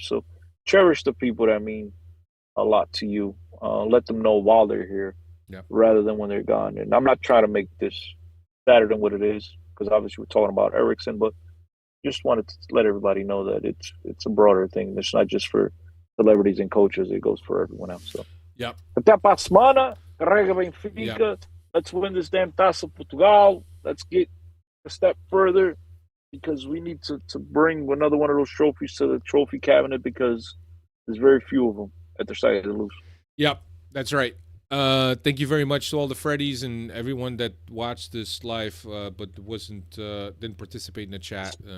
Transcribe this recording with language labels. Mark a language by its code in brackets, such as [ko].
[en] So cherish the people that mean a lot to you. Let them know while they're here, rather than when they're gone. And I'm not trying to make this sadder than what it is, because obviously we're talking about Ericsson, but just wanted to let everybody know that it's a broader thing. It's not just for celebrities and coaches; it goes for everyone else. [pt] So, até para a semana, carrega Benfica. [en] Let's win this damn Taça Portugal. Let's get a step further, because we need to bring another one of those trophies to the trophy cabinet, because there's very few of them at their side of the loose. Yep, that's right. Thank you very much to all the Freddies and everyone that watched this live, but didn't participate in the chat.